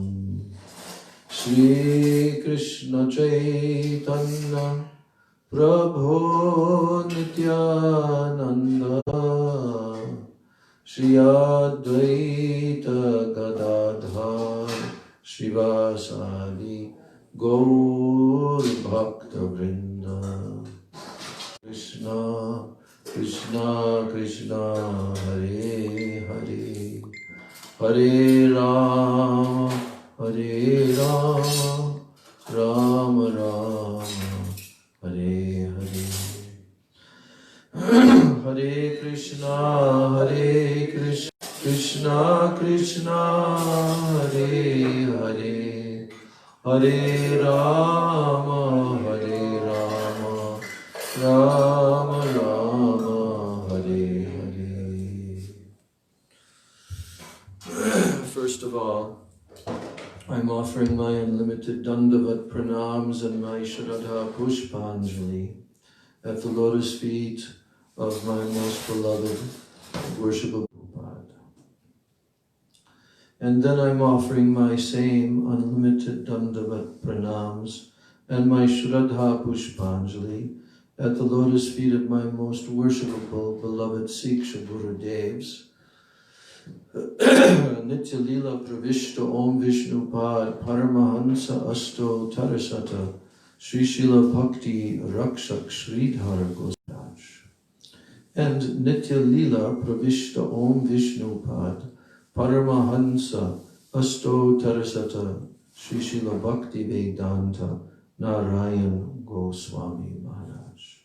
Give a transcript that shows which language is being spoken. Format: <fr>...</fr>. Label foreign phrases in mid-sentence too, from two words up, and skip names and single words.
<sa>श्री कृष्ण चैतन्य प्रभो नित्यानंद श्री अद्वैत गदाधर श्रीवासादि गौर भक्त वृंद। कृष्णा कृष्णा कृष्णा हरे हरे हरे राम राम राम हरे हरे। हरे कृष्णा कृष्णा कृष्ण कृष्ण हरे हरे हरे राम राम राम हरे हरे.</sa> <en>First of all, I'm offering my unlimited</en> <sa>दण्डवत् प्रणाम्स</sa> <en>and my</en> <sa>श्रद्धा पुष्पाञ्जलि</sa> <en>at the lotus feet of my most beloved, worshipable Prabhupada. And then I'm offering my same unlimited</en> <sa>दण्डवत् प्रणाम्स</sa> <en>and my</en> <sa>श्रद्धा पुष्पाञ्जलि</sa> <en>at the lotus feet of my most worshipable, beloved Siksha Gurudevs, Nitya Lila Pravishta Om Vishnu Pad Paramahansa Asto Tarasata Sri Srila Bhakti Rakshak Sridhar Gosraj. And Nitya Lila Pravishta Om Vishnu Pad Paramahansa Asto Tarasata Sri Srila Bhakti Vedanta Narayan Goswami Maharaj.</en>